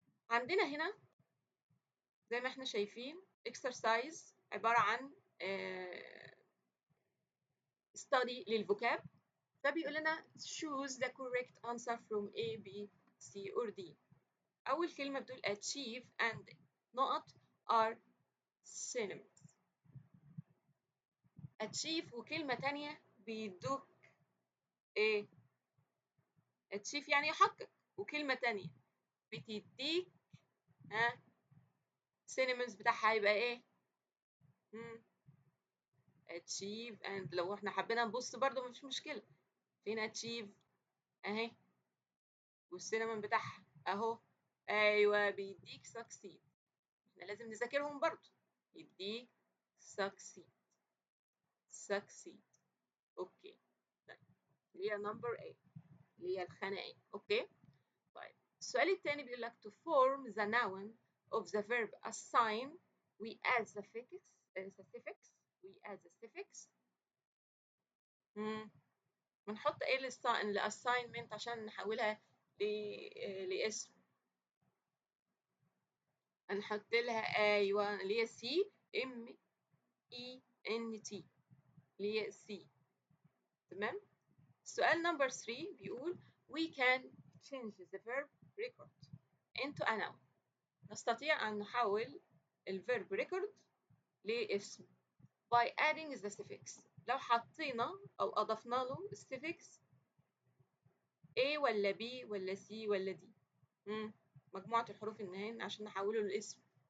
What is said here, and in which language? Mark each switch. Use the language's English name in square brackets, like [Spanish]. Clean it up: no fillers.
[Arabic] عندنا هنا زي ما احنا شايفين exercise عبارة عن study للفوكاب. فبيقول لنا [English] choose the correct answer from A, B, C or D. [Arabic] أول كلمة بتقول [English] achieve and [Arabic] نقط [English] are synonyms. [Arabic] achieve وكلمة تانية بيدوك ايه؟ achieve يعني يحقق، وكلمة تانية بتديك ها synonyms بتاعها هيبقى ايه؟ achieve and لو احنا حبينا نبص برضو مفيش مشكلة. فين achieve اهي، والسينما بتاعها اهو، ايوه بيديك succeed. احنا لازم نذاكرهم برضو. يديك succeed، succeed. اوكي. طيب اللي هي number A اللي هي الخانة A. اوكي. طيب السؤال التاني بيقول لك [English] to form the noun of the verb assign we add the suffix we add the suffix [Arabic] بنحط ايه للاساينمنت عشان نحولها لاسم. هنحط لها ايوه اللي هي سي ام اي ان تي اللي هي سي. تمام. السؤال نمبر 3 بيقول [English] we can change the verb record into a noun. [Arabic] نستطيع ان نحول الفيرب record لاسم [English] by adding the suffix. [Arabic] لو حطينا او اضفنا له السفكس A ولا B ولا C ولا D. مجموعة الحروف النهاية عشان نحوله لاسم.